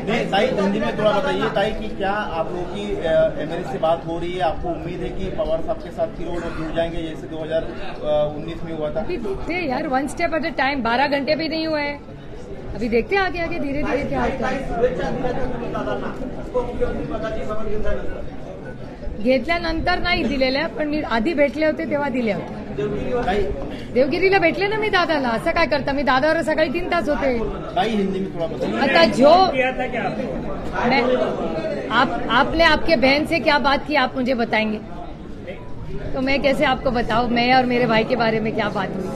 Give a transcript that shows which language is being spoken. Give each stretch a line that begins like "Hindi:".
Hindi: नहीं, ताई हिंदी में थोड़ा बताइए ताई कि क्या आप लोगों की एमएलए से बात हो रही है? आपको उम्मीद है कि पवार साहब के साथ फिर वो लोग जुड़ जाएंगे जैसे 2019 में हुआ था? अभी देखते हैं यार,
English: 1 step at a time.
Hindi: 12 घंटे भी नहीं हुए हैं, अभी देखते हैं आगे आगे धीरे धीरे क्या होता है.
Marathi: घेतल्यानंतर नाही दिलेल्या, पण मी आधी भेटले होते तेव्हा दिले होते. देवगिरीला भेटले ना मी दादाला. असं काय करता, मी दादावर सकाळी 3 तास होते.
Hindi: ताई हिंदी में थोड़ा बताइए.
Marathi: आता जो
Hindi: किया था क्या आपने? आपने आपके बहन से क्या बात की आप मुझे बताएंगे? तो मैं कैसे आपको बताऊं मैं और मेरे भाई के बारे में क्या बात हुई.